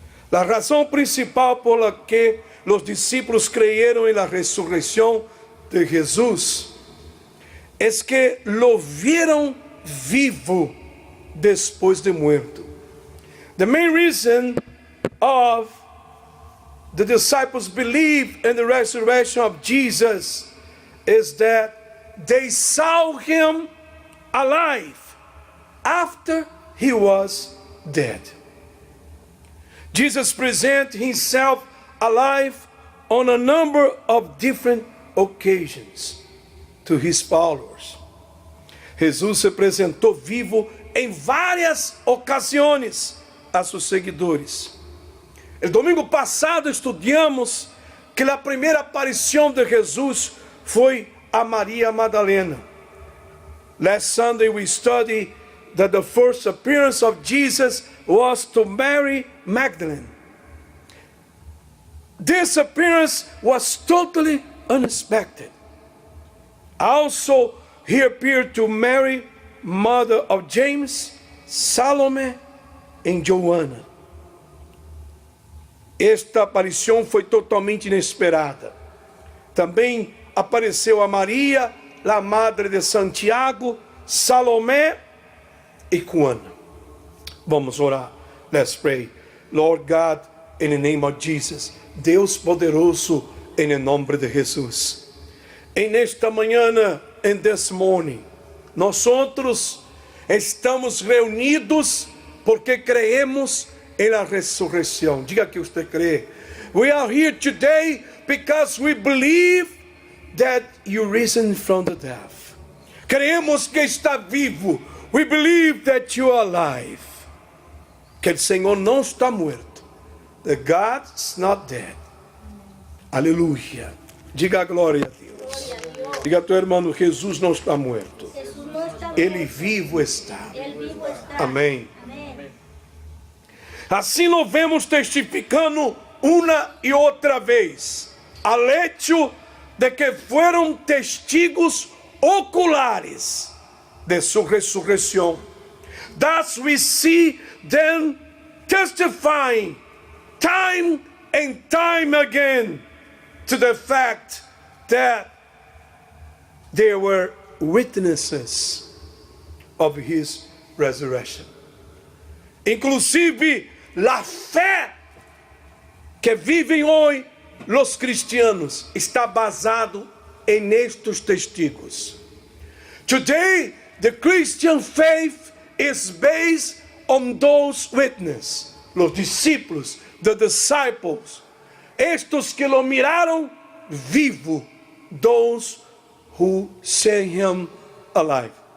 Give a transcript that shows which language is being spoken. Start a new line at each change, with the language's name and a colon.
Spanish: La razón principal por la que los discípulos creyeron en la resurrección de Jesús es que lo vieron vivo después de muerto.
English: The main reason of the disciples believe in the resurrection of Jesus is that they saw him alive after he was dead. Jesus presented himself alive on a number of different occasions to his followers.
Portuguese: Jesus se apresentou vivo em várias ocasiões a seus seguidores. El domingo passado estudamos que a primeira aparição de Jesus foi a Maria Madalena.
English: Last Sunday we studied that the first appearance of Jesus was to Mary Magdalene. This appearance was totally unexpected. Also, he appeared to Mary, mother of James, Salome and Joana.
Portuguese: Esta aparição foi totalmente inesperada. Também apareceu a Maria, a madre de Santiago, Salomé e Juana. Vamos orar.
English: Let's pray. Lord God, in the name of Jesus,
Portuguese: Deus poderoso, em nome de Jesus. En esta manhã,
English: in this morning,
Portuguese: nós outros estamos reunidos porque creemos em la ressurreição. Diga que você crê.
English: We are here today because we believe that you risen from the dead.
Spanish: Creemos que está vivo.
English: We believe that you are alive.
Portuguese: Que o Senhor não está morto.
English: That God is not dead.
Portuguese: Aleluia. Diga a glória a Deus. Diga a teu irmão, Jesus não está morto. Ele vivo está. Amém. Assim nós vemos testificando uma e outra vez al hecho de que foram testigos oculares de sua ressurreição.
English: Thus we see them testifying time and time again to the fact that they were witnesses of his resurrection.
Portuguese: Inclusive, a fé que vivem hoje os cristianos está basado em estes testigos.
English: Today, the Christian faith is based on those witnesses,
Spanish: los discípulos,
English: the disciples,
Portuguese: estes que lo miraram vivo,
English: those who saw him alive.